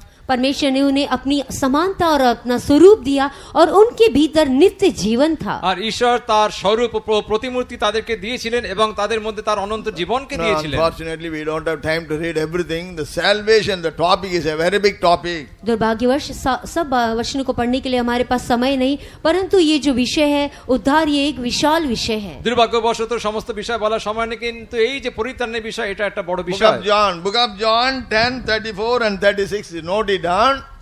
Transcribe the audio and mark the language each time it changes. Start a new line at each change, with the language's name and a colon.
Hindi: परमेश्वर ने उन्हें अपनी समानता और अपना स्वरूप दिया और उनके भीतर नित्य जीवन था।
Bangla: আর ঈশ্বর তার স্বরূপ প্রতিমূর্তি তাদেরকে দিয়েছিলেন এবং তাদের মধ্যে তার অনন্ত জীবনকে দিয়েছিলেন।
English: Unfortunately, we don't have time to read everything. The salvation, the topic is a very big topic.
Hindi: दुर्भाग्यवश सब वचनों को पढ़ने के लिए हमारे पास समय नहीं, परंतु ये जो विषय है उद्धार, ये एक विशाल विषय है।
Bangla: দুর্ভাগ্যবশত সমস্ত বিষয় বলার সময় নেই, কিন্তু এই যে পরিত্রাণের বিষয়, এটা একটা বড়
English: Book
Bangla: বিষয়।
English: of John 10:34 and 36 is noted down.